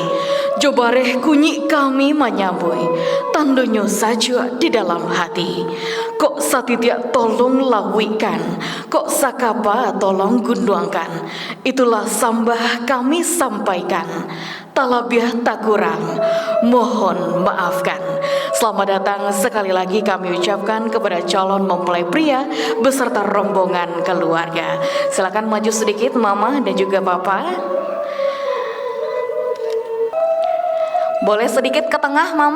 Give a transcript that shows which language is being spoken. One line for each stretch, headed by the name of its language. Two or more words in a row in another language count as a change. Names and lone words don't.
Minangkabau: Jobareh kunyi kami menyambui, tandonyo saja di dalam hati. Kok satitiak tolong lawikan, kok sakapa tolong gunduangkan. Itulah sambah kami sampaikan, talabiah tak kurang, mohon maafkan.
Indonesian: Selamat datang sekali lagi kami ucapkan kepada calon mempelai pria beserta rombongan keluarga. Silakan maju sedikit Mama dan juga Papa. Boleh sedikit ke tengah Mama?